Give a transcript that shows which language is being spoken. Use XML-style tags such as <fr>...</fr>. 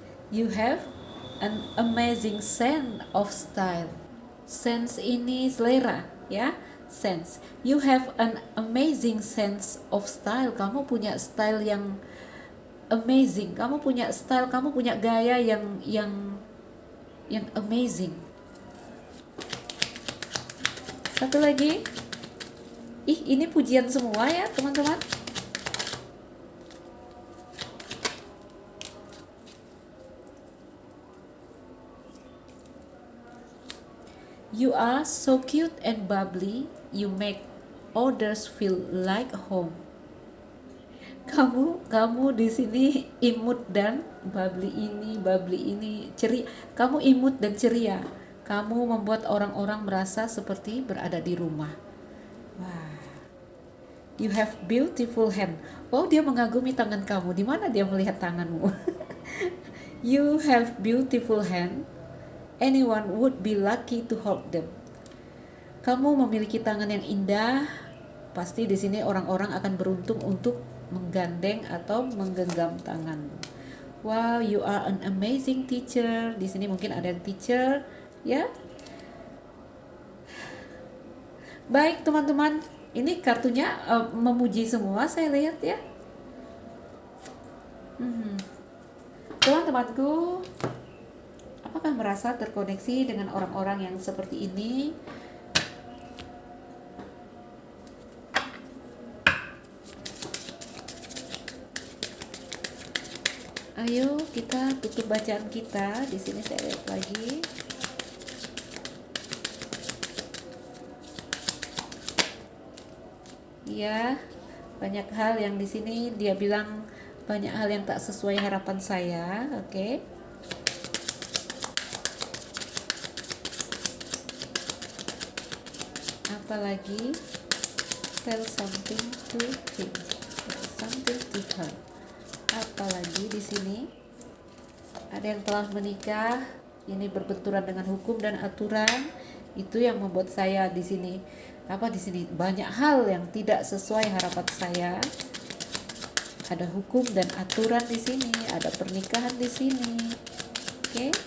<en>You have an amazing sense of style. Sense</en> <id>ini selera, ya.</id> <en>Sense. You have an amazing sense of style.</en> <id>Kamu punya style yang amazing. Kamu punya style, kamu punya gaya yang amazing. Satu lagi. Ih, ini pujian semua ya, teman-teman.</id> <en>You are so cute and bubbly. You make others feel like home.</en> <id>Kamu di sini imut dan bubbly ini ceria. Kamu imut dan ceria. Kamu membuat orang-orang merasa seperti berada di rumah. Wah.</id> <en>You have beautiful hand.</en> <id>Wow, dia mengagumi tangan kamu. Di mana dia melihat tanganmu?</id> <en>You have beautiful hand. Anyone would be lucky to hold them.</en> <id>Kamu memiliki tangan yang indah. Pasti di sini orang-orang akan beruntung untuk menggandeng atau menggenggam tanganmu.</id> <en>Wow, you are an amazing teacher.</en> <id>Di sini mungkin ada yang teacher, ya. Baik, teman-teman. Ini kartunya memuji semua, saya lihat ya. Teman-temanku, apakah merasa terkoneksi dengan orang-orang yang seperti ini? Ayo kita tutup bacaan kita. Di sini saya lihat lagi. Ya, banyak hal yang di sini dia bilang banyak hal yang tak sesuai harapan saya. Oke.</id> <en>Apalagi tell something to him, something to her.</en> <id>Apalagi di sini ada yang telah menikah, ini berbenturan dengan hukum dan aturan. Itu yang membuat saya di sini banyak hal yang tidak sesuai harapan saya. Ada hukum dan aturan di sini, ada pernikahan di sini. Oke.</id>